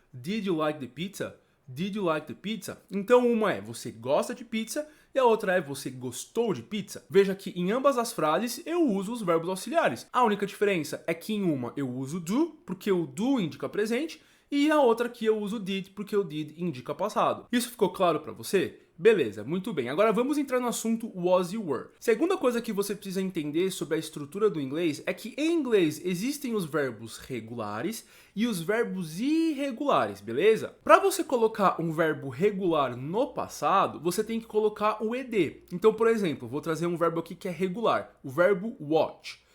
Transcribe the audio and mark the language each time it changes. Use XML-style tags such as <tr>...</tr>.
<en>Did you like the pizza?</en> <pt>Did you like the pizza? Então uma é você gosta de pizza e a outra é você gostou de pizza. Veja que em ambas as frases eu uso os verbos auxiliares. A única diferença é que em uma eu uso do, porque o do indica presente, e a outra aqui eu uso did, porque o did indica passado. Isso ficou claro para você? Beleza, muito bem. Agora vamos entrar no assunto was e were. Segunda coisa que você precisa entender sobre a estrutura do inglês é que em inglês existem os verbos regulares e os verbos irregulares, beleza? Para você colocar um verbo regular no passado, você tem que colocar o ed. Então, por exemplo, vou trazer um verbo aqui que é regular, o verbo watch.</pt>